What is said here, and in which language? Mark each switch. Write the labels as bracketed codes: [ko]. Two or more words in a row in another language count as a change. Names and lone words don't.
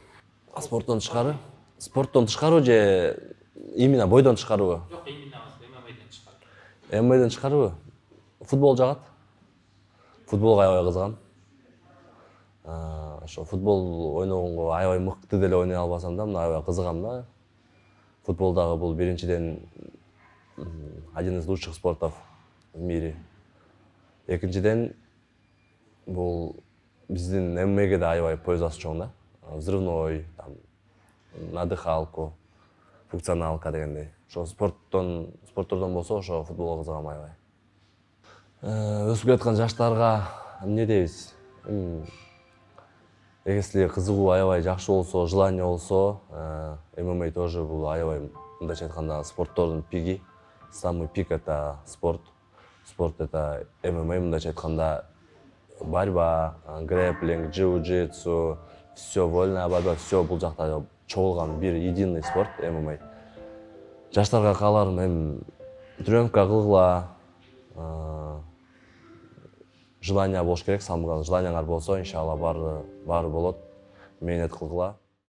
[ky] Спорттон тышкары же именно бойдон тышкарыбы? Жок, именно ММА'ден тышкары. ММА'ден тышкарыбы? Футбол жагат. Футболго аябай кызыгам. Ошо футбол ойногонго аябай мыкты деле ойной албасам да, мына аябай кызыгам да. Футболдагы бул биринчиден [ru] один из лучших спортов в мире. [ky] Экинчиден бул биздин ММАге да аябай пользасы чоң да. [ru] Взрывной, там, на дыхалку, функционалка дегендей. [ky] Ошо спорттордон болсо ошо футболго кызыгам аябай. Өсүп келаткан жаштарга эмне дейбиз? Если кызыгуу аябай жакшы болсо, желание болсо, ММА тоже бул аябай, мындайча айтканда, спорттордун пиги. [ru] Самый пик это спорт. Спорт это ММА, [ky] мындайча айтканда, [ru] борьба, грэплинг, джиу-джитсу, все вольная борьба, все [ky] бул жакта чогулган бир [ru] единый спорт ММА. [ky] Жаштарга кааларым эми тренировка кылгыла, желание болуш керек, [ru] самый главный [ky] желанияңар болсо, иншалла баары болот. Мээнет кылгыла.